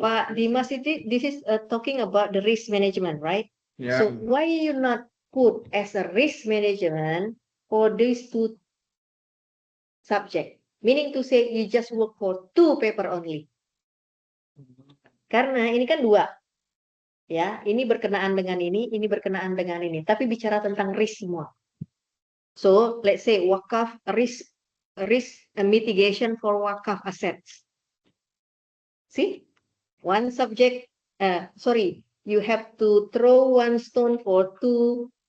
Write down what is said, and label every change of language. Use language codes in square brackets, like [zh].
[en] Pak Dimas, this is talking about the risk management, right? [id] Ya. [en] So why you not put as a risk management for these 2 subject? Meaning to say you just work for 2 paper only. [id] Karena ini kan 2. Ya, ini berkenaan dengan ini berkenaan dengan ini. Tapi bicara tentang risk semua. [en] So, let's say wakaf risk mitigation for wakaf assets. See? 1 subject, you have to throw 1 stone for 2.